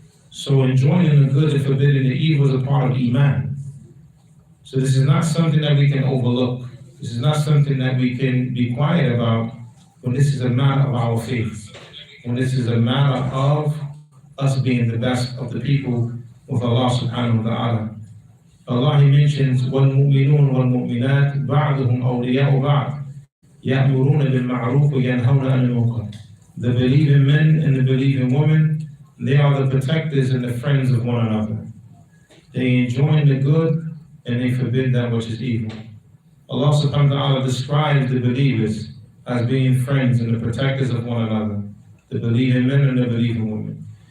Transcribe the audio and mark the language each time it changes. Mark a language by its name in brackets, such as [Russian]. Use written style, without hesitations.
[English] So enjoining the good and forbidding the evil is a part of Iman. So this is not something that we can overlook. This is not something that we can be quiet about, when this is a matter of our faith. When this is a matter of us being the best of the people with Allah subhanahu wa ta'ala. Allah, He mentions, [Arabic] وَالْمُؤْمِنُونَ وَالْمُؤْمِنَاتِ بَعْضُهُمْ أَوْلِيَاءُ بَعْضٍ يَأْمُرُونَ بِالْمَعْرُوفِ وَيَنْهَوْنَ عَنِ الْمُنكَرِ. [English] The believing men and the believing women, they are the protectors and the friends of one another. They enjoin the good and they forbid that which is evil. Allah subhanahu wa ta'ala describes the believers as being friends and the protectors of one another, the believing men and the believing women.